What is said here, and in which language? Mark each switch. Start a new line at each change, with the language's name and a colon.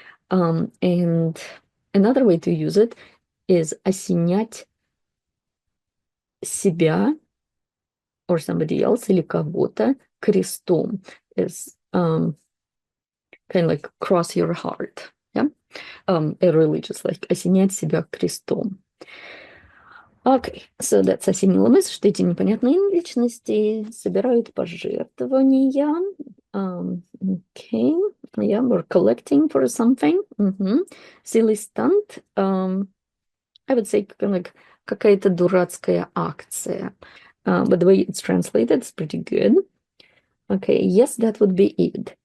English: And another way to use it is
Russian: осенять себя
English: or somebody else
Russian: или кого-то крестом.
English: Is kind of like cross your heart. Yeah? A religious, like
Russian: осенять себя крестом.
English: Okay, so that's
Russian: осенила мысль, что эти непонятные личности собирают пожертвования.
English: Okay, yeah, we're collecting for something. Silly stunt. I would say kind of like
Russian: какая-то дурацкая акция.
English: But the way it's translated is pretty good. Okay, yes, that would be it.